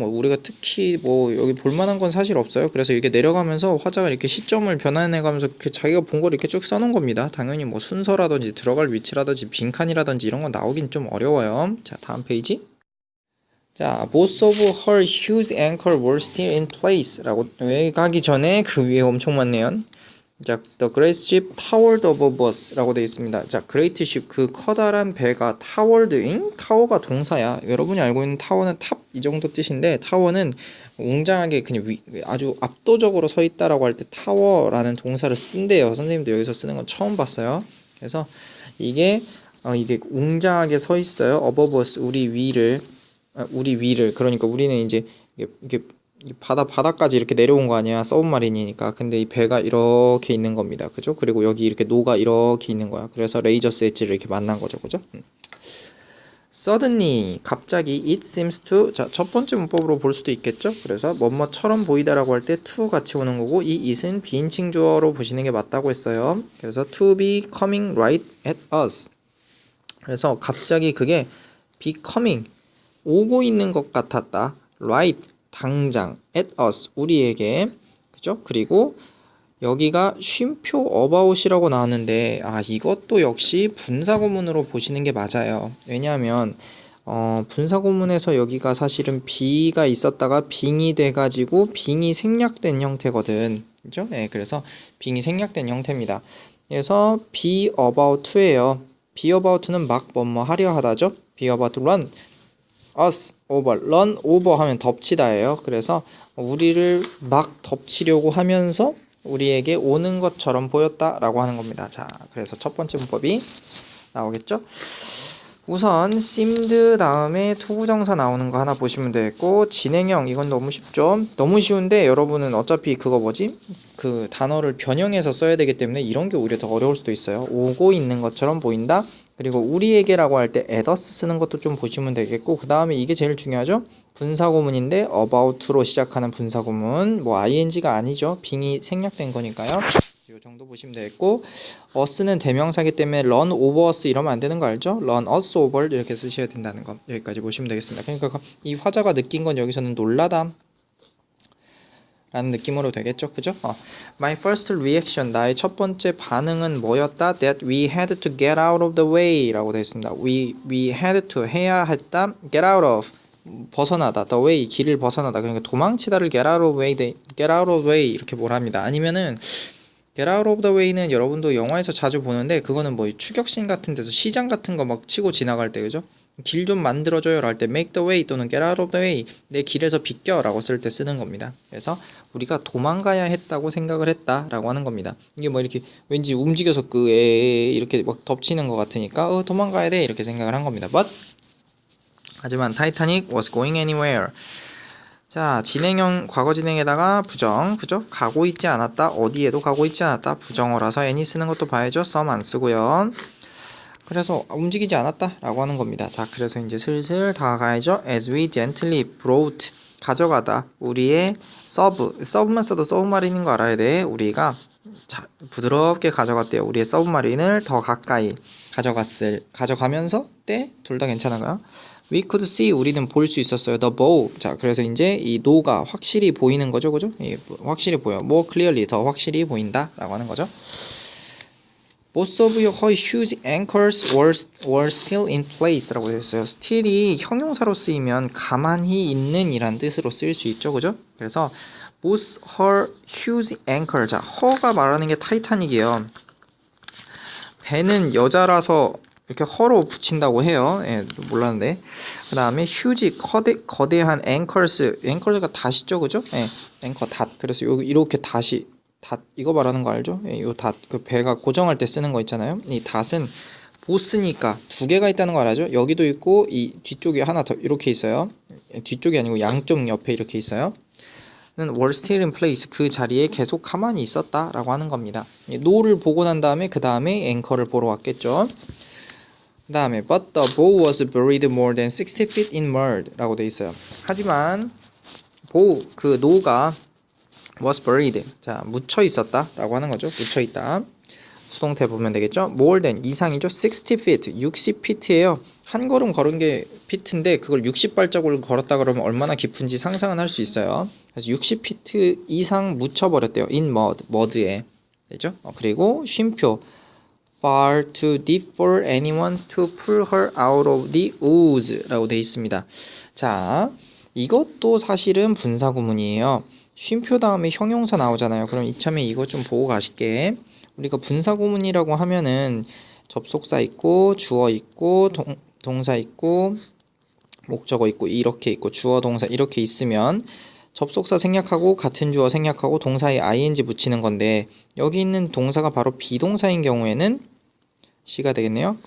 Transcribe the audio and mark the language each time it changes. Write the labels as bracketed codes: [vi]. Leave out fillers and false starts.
[ko] 뭐 우리가 특히 뭐 여기 볼만한 건 사실 없어요. 그래서 이렇게 내려가면서 화자가 이렇게 시점을 변환해가면서 자기가 본 걸 이렇게 쭉 써놓은 겁니다. 당연히 뭐 순서라든지 들어갈 위치라든지 빈칸이라든지 이런 건 나오긴 좀 어려워요. 자, 다음 페이지. [en] 자, both of her huge anchor were still in place [ko] 라고 여기 가기 전에 그 위에 엄청 많네요. [en] 자, the great ship towered above us [ko] 라고 되어 있습니다. 자, [en] great ship [ko] 그 커다란 배가 towered인 타워가 동사야. 여러분이 알고 있는 타워는 탑 이 정도 뜻인데 타워는 웅장하게 그냥 아주 압도적으로 서 있다라고 할 때 타워라는 동사를 쓴대요. 선생님도 여기서 쓰는 건 처음 봤어요. 그래서 이게 웅장하게 서 있어요. [en] above us [ko] 우리 위를 그러니까 우리는 이제 이게 바다까지 이렇게 내려온 거 아니야. 서브마린이니까. 근데 이 배가 이렇게 있는 겁니다. 그죠? 그리고 여기 이렇게 노가 이렇게 있는 거야. 그래서 레이저스 엣지를 이렇게 만난 거죠. 그죠? [en] Suddenly [ko] 갑자기 [en] it seems to [ko] 자, 첫 번째 문법으로 볼 수도 있겠죠? 그래서 뭐뭐처럼 보이다라고 할 때 to 같이 오는 거고 이 it은 비인칭 주어로 보시는 게 맞다고 했어요. [en] 그래서 to be coming right at us. [ko] 그래서 갑자기 그게 [en] be coming [ko] 오고 있는 것 같았다. right 당장 [en] at us [ko] 우리에게 그죠? 그리고 여기가 쉼표 about이라고 나왔는데 이것도 역시 분사구문으로 보시는 게 맞아요. 왜냐하면 분사구문에서 여기가 사실은 be가 있었다가 being이 돼가지고 being이 생략된 형태거든. 그죠? 네, 그래서 being이 생략된 형태입니다. [en] 그래서 be about to예요. [ko] be about to는 막 뭐뭐 하려 하다죠. [en] be about to run us over, run over [ko] 하면 덮치다예요. 그래서 우리를 막 덮치려고 하면서 우리에게 오는 것처럼 보였다라고 하는 겁니다. 자, 그래서 첫 번째 문법이 나오겠죠? 우선 seemed 다음에 투부정사 나오는 거 하나 보시면 되겠고 진행형 이건 너무 쉽죠? 너무 쉬운데 여러분은 어차피 그거 뭐지? 그 단어를 변형해서 써야 되기 때문에 이런 게 오히려 더 어려울 수도 있어요. 오고 있는 것처럼 보인다. 그리고 우리에게라고 할 때 [en] at us [ko] 쓰는 것도 좀 보시면 되겠고 그 다음에 이게 제일 중요하죠. 분사구문인데 about로 시작하는 분사구문 뭐 ing가 아니죠. being이 생략된 거니까요. 이 정도 보시면 되겠고 us는 대명사기 때문에 [en] run over us [ko] 이러면 안 되는 거 알죠? [en] run us over [ko] 이렇게 쓰셔야 된다는 거 여기까지 보시면 되겠습니다. 그러니까 이 화자가 느낀 건 여기서는 놀라다 라는 느낌으로 되겠죠, 그죠? [en] My first reaction, [ko] 나의 첫 번째 반응은 뭐였다? [en] That we had to get out of the way [ko] 라고 되어 있습니다. [en] We had to [ko] 해야 했다. [en] Get out of [ko] 벗어나다. The way 길을 벗어나다. 그러니까 도망치다를 [en] get out of way [ko] 이렇게 뭐랍니다. 아니면은 [en] Get out of the way [ko] 는 여러분도 영화에서 자주 보는데 그거는 뭐 추격신 같은 데서 시장 같은 거 막 치고 지나갈 때 그죠? 길 좀 만들어줘요 할 때 [en] make the way [ko] 또는 [en] get out of the way [ko] 내 길에서 비켜 라고 쓸 때 쓰는 겁니다. 그래서 우리가 도망가야 했다고 생각을 했다 라고 하는 겁니다. 이게 뭐 이렇게 왠지 움직여서 이렇게 막 덮치는 것 같으니까 도망가야 돼 이렇게 생각을 한 겁니다. [en] But [ko] 하지만 [en] 타이타닉 was going anywhere. [ko] 자, 진행형 과거 진행에다가 부정, 그죠? 가고 있지 않았다. 어디에도 가고 있지 않았다. 부정어라서 any 쓰는 것도 봐야죠. some 안 쓰고요. 그래서 움직이지 않았다 라고 하는 겁니다. 자, 그래서 이제 슬슬 다가가야죠. [en] as we gently brought [ko] 가져가다. 우리의 서브만 써도 서브마린인 거 알아야 돼. 우리가 부드럽게 가져갔대요. 우리의 서브마린을 더 가까이 가져가면서 때 둘 다 괜찮은가요? [en] We could see [ko] 우리는 볼 수 있었어요. [en] The bow. [ko] 자, 그래서 이제 이 노가 확실히 보이는 거죠, 그죠? 확실히 보여. [en] More clearly [ko] 더 확실히 보인다라고 하는 거죠. [en] Both of her huge anchors were still in place [ko] 라고 되어 있어요. still이 형용사로 쓰이면 가만히 있는 이란 뜻으로 쓰일 수 있죠, 그죠? [en] 그래서 both her huge anchor. [ko] 자, her가 말하는 게 타이타닉이에요. 배는 여자라서 이렇게 허로 붙인다고 해요. 예, 몰랐는데. 그 다음에 huge 거대한 anchors가 닷이죠, 그죠? 예, 앵커 닷. 그래서 이렇게 닷이 닷 이거 말하는 거 알죠? 예, 요 닷 그 배가 고정할 때 쓰는 거 있잖아요. 이 닷은 보스니까 두 개가 있다는 거 알죠? 여기도 있고 이 뒤쪽에 하나 더 이렇게 있어요. 뒤쪽이 아니고 양쪽 옆에 이렇게 있어요. 는 [en] were still in place [ko] 그 자리에 계속 가만히 있었다라고 하는 겁니다. 노를 보고 난 다음에 그 다음에 앵커를 보러 왔겠죠. 그 다음에 [en] but the bow was buried more than 60 feet in mud [ko] 라고 돼 있어요. 하지만 그 노가 [en] was buried [ko] 자 묻혀 있었다 라고 하는 거죠. 묻혀 있다. 수동태 보면 되겠죠. [en] more than [ko] 이상이죠. 60 feet 60feet예요. 한 걸음 걸은 게 피트인데 그걸 60발자국을 걸었다 그러면 얼마나 깊은지 상상은 할 수 있어요. 그래서 60feet 이상 묻혀버렸대요. [en] in mud에 되죠. [ko] 그리고 쉼표 [en] far too deep for anyone to pull her out of the ooze [ko] 라고 되어 있습니다. 자, 이것도 사실은 분사구문이에요. 쉼표 다음에 형용사 나오잖아요. 그럼 이참에 이거 좀 보고 가실게. 우리가 분사구문이라고 하면은 접속사 있고 주어 있고 동사 있고 목적어 있고 이렇게 있고 주어 동사 이렇게 있으면 접속사 생략하고 같은 주어 생략하고 동사에 ing 붙이는 건데 여기 있는 동사가 바로 비동사인 경우에는 C가 되겠네요.